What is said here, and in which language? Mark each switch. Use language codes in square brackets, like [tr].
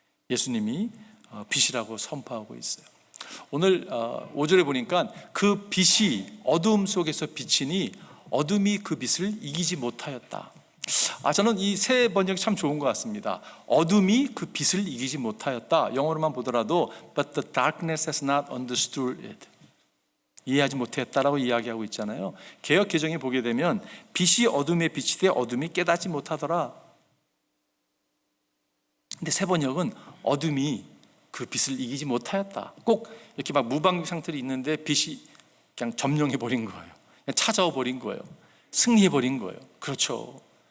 [ko] 예수님이 빛이라고 선포하고 있어요. 오늘 5절에 보니까 그 빛이 어두움 속에서 비치니 어둠이 그 빛을 이기지 못하였다. 저는 이 세 번역이 참 좋은 것 같습니다. 어둠이 그 빛을 이기지 못하였다. 영어로만 보더라도 [en] But the darkness has not understood it. [ko] 이해하지 못했다라고 이야기하고 있잖아요. 개역 개정에 보게 되면 빛이 어둠에 비치되 어둠이 깨닫지 못하더라. 근데 세 번역은 어둠이 그 빛을 이기지 못하였다. 꼭 이렇게 막 무방비 상태로 있는데 빛이 그냥 점령해 버린 거예요. 그냥 찾아와 버린 거예요. 승리해 버린 거예요. 그렇죠.